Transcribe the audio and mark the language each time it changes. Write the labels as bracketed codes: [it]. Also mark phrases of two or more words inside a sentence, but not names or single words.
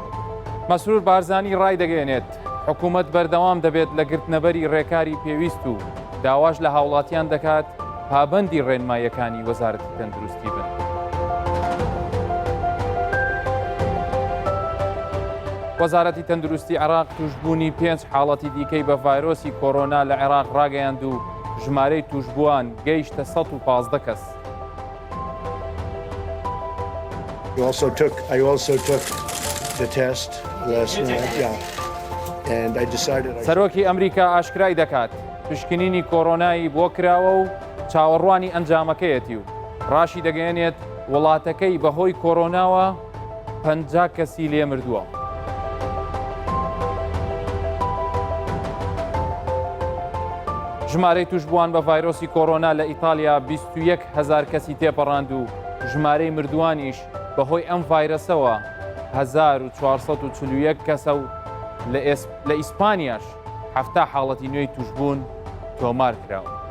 [ckb] مەسرور بارزانی ڕای دەگەێنێت حکوومەت بەردەوام دەبێت لە گرتنەبەری ڕێکاری پێویست و داواش لە هاوڵاتیان دەکات پابەندی ڕێنماییەکانی وەزارەتی تەندروستی بن. وەزارەتی تەندروستی عێراق توشبوونی 5 حاڵەتی دیکەی بە ڤایرۆسی کۆرۆنا لە عێراق ڕاگەیاند و ژمارەی توشبووان گەیشتە 115 کەس. [en] I also took the test last night, and I decided. [ckb] سەرۆکی ئەمریکا ئاشکرای دەکات پشکنینی کۆرۆنایی بۆ کراوە و چاوەڕوانی ئەنجامەکەیەتی و ڕاشی دەگەێنێت وڵاتەکەی بەهۆی کۆرۆناوە 50 کەسی لێ مردووە. ژمارەی توشبووان بە ڤایرۆسی کۆرۆنا لە ئیتالیا 21,000 کەسی تێپەڕاند و ژمارەی مردووانیش بەهۆی ئەم ڤایرەسەوە 1441 کەسە و لە ئیسپانیاش 7 حاڵەتی نوێی توشبوون تۆمار کراوە.